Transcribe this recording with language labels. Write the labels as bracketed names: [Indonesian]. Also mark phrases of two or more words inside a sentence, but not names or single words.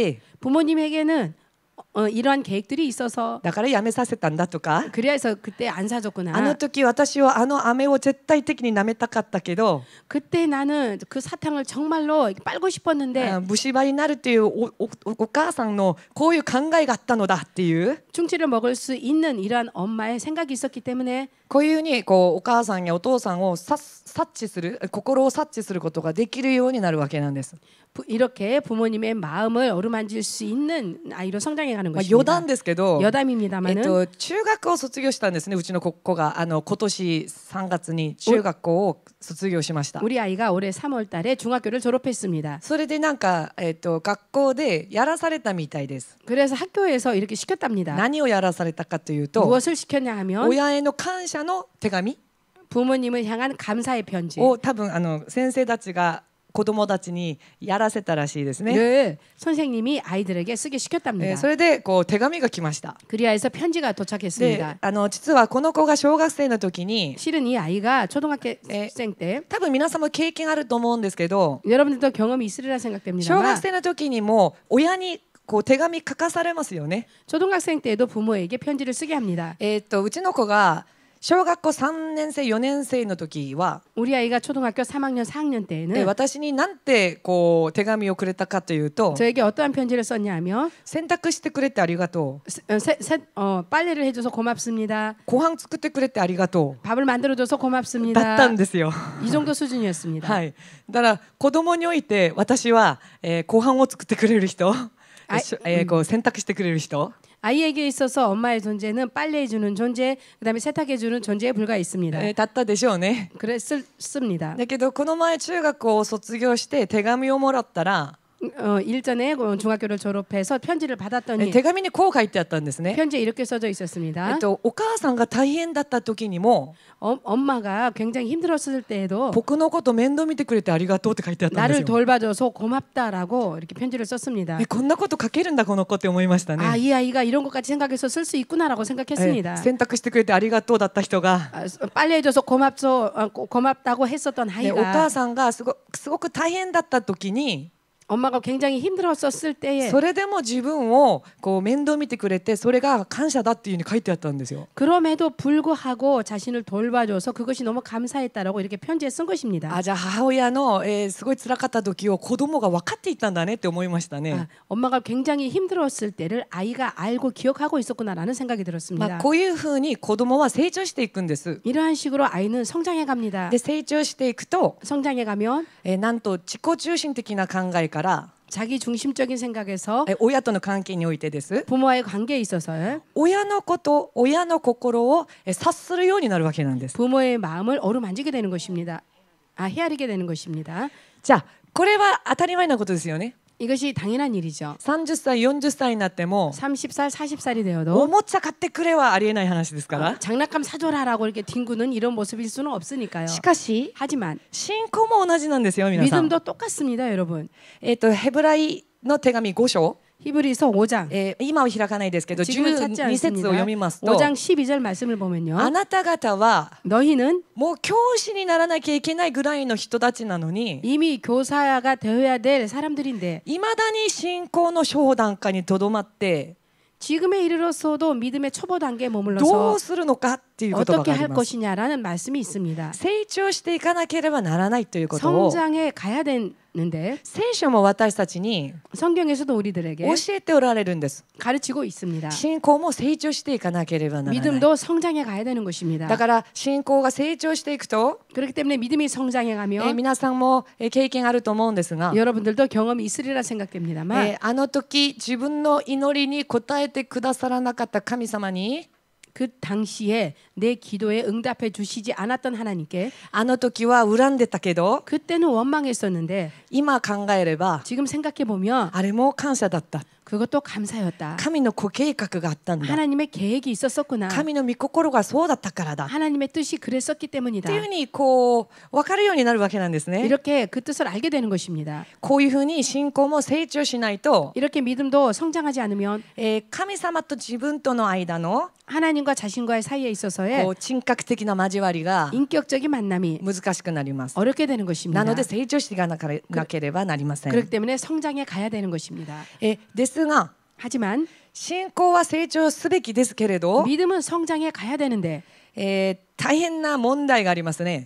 [Korean] 부모님에게는 이러한 계획들이 있어서 [Japanese] だからやめさせたんだとか、 [Korean] 그래서 그때 안 사줬구나. [Japanese] あの時私はあの飴を絶対的に舐めたかったけど [Korean] 그때 나는 그 사탕을 정말로 빨고 싶었는데 [Japanese] 虫歯になるっていうお母さんのこういう考えがあったのだっていう、 [Korean] 충치를 먹을 수 있는 이러한 엄마의 생각이 있었기 때문에 [Japanese] こういうふうにこうお母さんやお父さんを察知する、心を察知することができるようになるわけなんです。 [Korean] 이렇게 부모님의 마음을 어루만질 수 있는 아이로 성장해 가는 [Japanese] 余 [Korean] 것입니다. [Japanese] 談ですけど、 [Korean] 여담입니다만은 [Japanese] 中学を卒業したんですね。うちの子が今年3月に中学校を卒業しました。 [Korean] 우리 아이가 올해 3월달에 중학교를 졸업했습니다. [Japanese] それでなんか、学校でやらされたみたいです。 [Korean] 그래서 학교에서 이렇게 시켰답니다. [Japanese] 何をやらされたかというと、 [Korean] 무엇을 시켰냐 하면 [Japanese] 親への感謝の手紙 [Korean] 부모님을 향한 감사의 편지. [Japanese] を多分先生たちが子供たちにやらせたらしいですね。 [Korean] 를 선생님이 아이들에게 쓰게 시켰답니다. [Japanese] それでこう手紙が来ました。 [Korean] 그리하여서 편지가 [Japanese] で [Korean] 도착했습니다. [Japanese] 実はこの子が小学生の時に [Korean] 실은 이 아이가 초등학생 때 [Japanese] 多分皆さんも経験あると思うんですけど、 [Korean] 여러분들도 경험이 있으리라 [Japanese] 小学 [Korean] 생각됩니다만 [Japanese] 生の時にも親にこう手紙書かされますよね。 [Korean] 초등학생 때에도 부모에게 편지를 쓰게 합니다. [Japanese] うちの子が小学校3年生4年生の時は、 [Korean] 우리 아이가 초등학교 3학년 4학년 때에는 [Japanese] 私になんてこう手紙をくれたかというと、 [Korean] 저에게 어떠한 편지를 썼냐 하면 [Japanese] 洗濯してくれてありがとう、 [Korean] 빨래를 해줘서 고맙습니다. [Japanese] ご飯作ってくれてありがと [Korean] 밥을 만들어줘서 [Japanese] うだっ [Korean] 고맙습니다. [Japanese] たんですよ。 [Korean] 이 정도 수준이었습니다. [Japanese] はい。だから子供において私は、ご飯を作ってくれる人、こう洗濯してくれる人、 [Korean] 아이에게 있어서 엄마의 존재는 빨래해주는 존재, 그다음에 세탁해주는 존재에 불과했습니다. [Japanese] だったでしょうね。 [Korean] 그랬습니다. [Japanese] だけどこの前中学校を卒業して手紙をもらったら、 [Korean] 일전에 중학교를 졸업해서 편지를 받았더니 [Japanese] 手紙にこう書いてあったんですね。 [Korean] 편지에 이렇게 써져 있었습니다. [Japanese] お母さんが大変だった時にも [Korean] 엄마가 굉장히 힘들었을 때에도 [Japanese] 僕のこと面倒見てくれてありがとうって書いてあったんです [Korean] 나를 [Japanese] よ。 [Korean] 돌봐줘서 고맙다라고 이렇게 편지를 썼습니다. [Japanese] こんなこと書けるんだこの子って思いましたね。 [Korean] 이 아이가 이런 것까지 생각해서 쓸 수 있구나라고 생각했습니다. [Japanese] 洗濯してくれてありがとうだった人が、 [Korean] 빨래해줘서 고맙다고 했었던 [Japanese] お [Korean] 아이가 [Japanese] 母さんがすごく大変だった時に [Korean] 엄마가 굉장히 힘들었었을 때에 [Japanese] それでも自分をこう面倒見てくれてそれが感謝だっていうふうに書いてあったんですよ。 [Korean] 그럼에도 불구하고 자신을 돌봐줘서 그것이 너무 감사했다라고 이렇게 편지에 쓴 것입니다. [Japanese] じゃあ母親の、すごい辛かった時を子供が分かっていたんだねって思いましたね。 [Korean] 엄마가 굉장히 힘들었을 때를 아이가 알고 기억하고 있었구나라는 생각이 들었습니다. [Japanese] こういうふうに子供は成長していくんです。 [Korean] 이러한 식으로 아이는 성장해 갑니다. [Japanese] で成長していくと、 [Korean] 성장해 가면 [Japanese] なんと自己中心的な考えから [Korean] 자기 중심적인 생각에서 [Japanese] 親との関係においてです。 [Korean] 부모와의 관계에 있어서 [Japanese] 親のこと親の心を察するようになるわけなんです。 [Korean] 부모의 마음을 어루만지게 되는 것입니다. 헤아리게 되는 것입니다. [Japanese] じゃあこれは当たり前なことですよね。 [Korean] 이것이 당연한 일이죠. [Japanese] 30 歳40歳になっても [Korean] 30살, 40살이 [Japanese] お [Korean] 되어도 [Japanese] もちゃ買ってくれはありえない話ですから。 [Korean] 장난감 사줘라라고 이렇게 뒹구는 이런 모습일 수는 없으니까요. [Japanese] しかし [Korean] 하지만 [Japanese] 信仰も同じなんですよ皆さん。 [Korean] 믿음도 똑같습니다, 여러분. [Japanese] ヘブライの手紙5章、 [Korean] 히브리서 5장 [Japanese] 今は開かないですけど [Korean] 지금은 찾지 [Japanese] 12節を [Korean] 않습니다. [Japanese] 読みますと、 [Korean] 5장 12절 말씀을 보면요. [Japanese] あなた方は [Korean] 너희는 [Japanese] もう教師にならなきゃいけないぐらいの人たちなのに [Korean] 이미 교사가 되어야 될 사람들인데 [Japanese] いまだに信仰の初段階にとどまって [Korean] 지금에 이르러서도 믿음의 초보 단계에 [Japanese] ど [Korean] 머물러서 [Japanese] うするのかっていうことが [Korean] 어떻게 [Japanese] あり [Korean] 할 [Japanese] ます。 [Korean] 것이냐라는 말씀이 있습니다. [Japanese] 成長していかなければならないということを [Korean] 성장해 가야 있는데 [Japanese] 聖書も私たちに [Korean] 성경에서도 우리들에게 [Japanese] 教えておられるんです。 [Korean] 가르치고 있습니다. [Japanese] 信仰も成長していかなければならない。 [Korean] 믿음도 성장해 가야 되는 것입니다. [Japanese] だから信仰が成長していくと、 [Korean] 그렇기 때문에 믿음이 성장해 가면 [Japanese] 皆さんも経験あると思うんですが、 [Korean] 여러분들도 경험이 있으리라 생각됩니다만 [Japanese] あの時自分の祈りに応えてくださらなかった神様に、 [Korean] 그 당시에 내 기도에 응답해 주시지 않았던 하나님께 [Japanese] あの時は恨んでたけど、 [Korean] 그때는 원망했었는데 [Japanese] 今考えれば [Korean] 지금 생각해 보면 [Japanese] あれも感謝だった。 [Korean] 그것도 감사였다. [Japanese] 神のご計画があったんだ。 [Korean] 하나님의 계획이 있었었구나. [Japanese] 神の御心がそうだったからだ。 [Korean] 하나님의 뜻이 그랬었기 [Japanese] っ [Korean] 때문이다. [Japanese] ていうふうにこう分かるようになるわけなんですね。 [Korean] 이렇게 그 뜻을 알게 되는 것입니다. [Japanese] こういうふうに信仰も成長しないと、 [Korean] 이렇게 믿음도 성장하지 않으면 [Japanese] 神様と自分との間の [Korean] 하나님과 자신과의 사이에 있어서의 [Japanese] こう人格的な交わりが [Korean] 인격적인 만남이 [Japanese] 難しくなります。 [Korean] 어렵게 되는 [Japanese] な [Korean] 것입니다. [Japanese] ので成長していかなければなりません。 [Korean] 그렇기 때문에 성장해 가야 되는 것입니다. [Japanese] ですが [Korean] 하지만 [Japanese] 信仰は成長すべきですけれど、 [Korean] 믿음은 성장해 가야 되는데 [Japanese] 大変な問題がありますね。